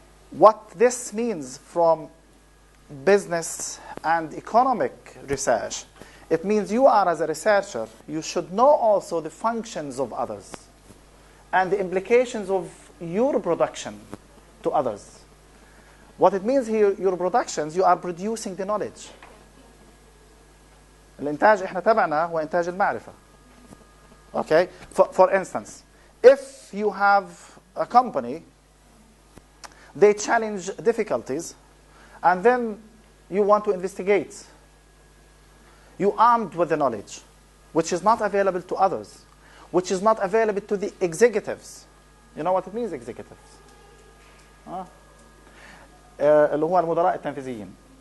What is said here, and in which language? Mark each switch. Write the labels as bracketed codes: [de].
[en] What this means from business and economic research, it means you are, as a researcher, you should know also the functions of others and the implications of your production to others. What it means here, your productions, you are producing the knowledge. [ar] الإنتاج إحنا تبعنا هو إنتاج المعرفة. [en] Okay? For instance, if you have a company, they challenge difficulties, and then you want to investigate. You armed with the knowledge, which is not available to others, which is not available to the executives. You know what it means, executives? [ar] اللي هو المدراء التنفيذيين.